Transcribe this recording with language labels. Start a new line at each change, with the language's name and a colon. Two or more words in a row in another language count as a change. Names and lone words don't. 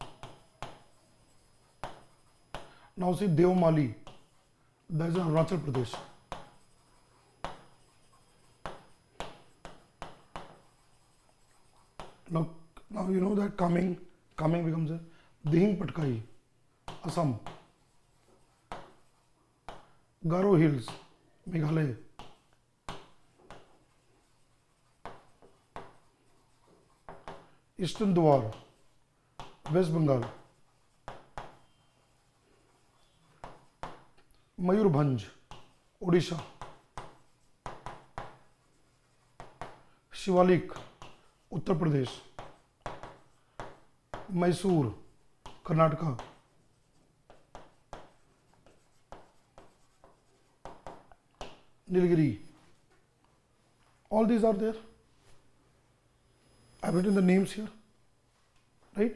English: Now see Devmali, that is in Arunachal Pradesh. Now you know that coming becomes a Dihing Patkai, Assam. Garo Hills, Meghalaya. Eastern Dwar, West Bengal. Mayurbhanj, Odisha. Shivalik, Uttar Pradesh. Mysore, Karnataka. Nilgiri. All these are there. I've written the names here, right?